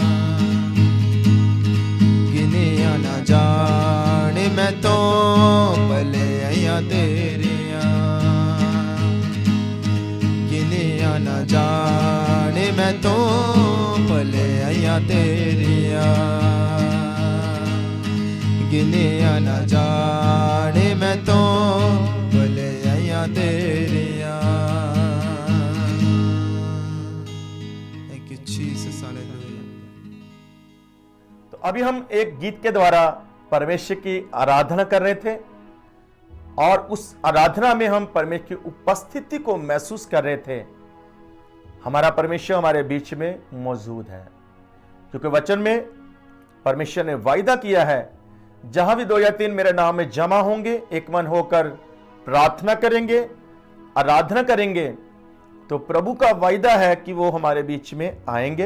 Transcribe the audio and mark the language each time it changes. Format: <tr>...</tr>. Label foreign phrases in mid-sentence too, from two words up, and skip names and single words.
<pa>ਗਿਣੀਆਂ ਨਾ ਜਾਣੇ ਮੈਂ ਤਾਂ ਭਲੇ ਆਈਆਂ ਤੇਰੀਆਂ, ਗਿਣੀਆਂ ਨਾ ਜਾਣੇ ਮੈਂ ਤਾਂ ਭਲੇ ਆਈਆਂ ਤੇਰੀਆਂ, ਗਿਣੀਆਂ ਨਾ ਜਾਣੇ ਮੈਂ ਤਾਂ ਭਲੇ ਆਈਆਂ ਤੇਰੀਆਂ।</pa> <en>Thank you Jesus,</en> <hi>हालेलुया। तो अभी हम एक गीत के द्वारा परमेश्वर की आराधना कर रहे थे और उस आराधना में हम परमेश्वर की उपस्थिति को महसूस कर रहे थे। हमारा परमेश्वर हमारे बीच में मौजूद है, क्योंकि वचन में परमेश्वर ने वायदा किया है, जहां भी 2 या 3 मेरे नाम में जमा होंगे, एक मन होकर प्रार्थना करेंगे, आराधना करेंगे, तो प्रभु का वायदा है कि वो हमारे बीच में आएंगे।</hi>